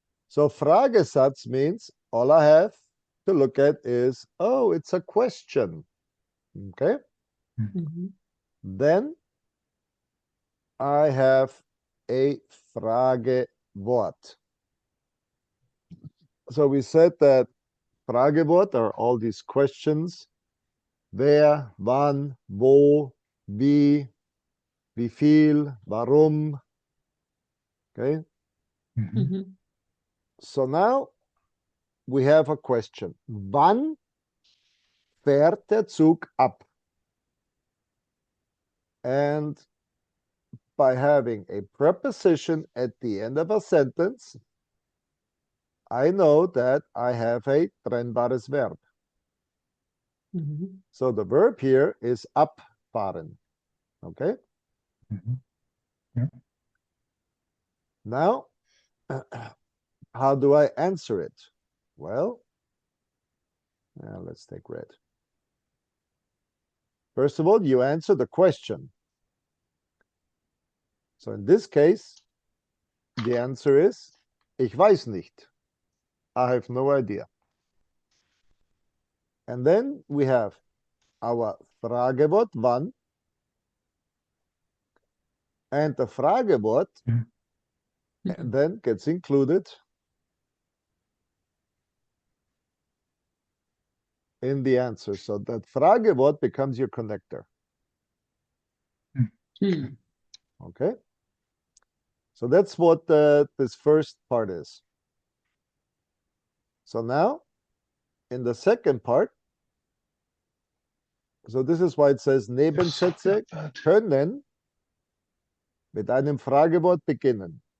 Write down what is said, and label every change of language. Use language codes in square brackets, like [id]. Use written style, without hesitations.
[en] So Fragesatz means all I have to look at is, oh, it's a question. Okay. Then I have a Fragewort. So we said that Fragewort are all these questions. [de] Wer, wann, wo, wie viel, warum. [en] Okay. Mhm. So now we have a question. [de] Wann fährt der Zug ab? [en] And by having a preposition at the end of a sentence, I know that I have a trennbares verb. So the verb here is abfahren. Okay? Mhm. Yeah. Now, how do I answer it? Well, let's take red. First of all, you answer the question. So in this case, the answer is, [de] ich weiß nicht. [en] I have no idea. And then we have our Fragewort wann. And the Fragewort then gets included in the answer. So that Fragewort becomes your connector. Okay? So that's what this first part is. So now, in the second part, so this is why it says [de] Nebensätze können mit einem Fragewort beginnen.